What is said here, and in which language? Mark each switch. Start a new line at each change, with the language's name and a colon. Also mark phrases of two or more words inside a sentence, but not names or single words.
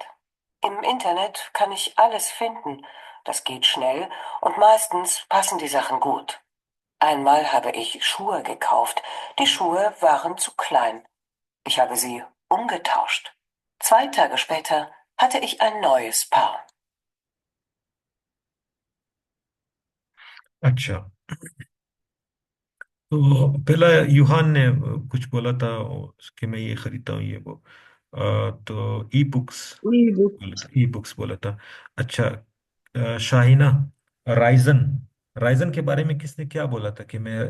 German: Im Internet kann ich alles finden. Das geht schnell und meistens passen die Sachen gut. Einmal habe ich Schuhe gekauft. Die Schuhe waren zu klein. Ich habe sie umgetauscht. 2 Tage später hatte ich ein neues Paar.
Hindi: अच्छा, तो पहला यूहान ने कुछ बोला था कि मैं ये खरीदता हूँ ये वो।
English: तो e books e book. e books
Hindi: बोला था। अच्छा, शाहिना, राइजन, राइजन के बारे में किसने क्या बोला था कि मैं,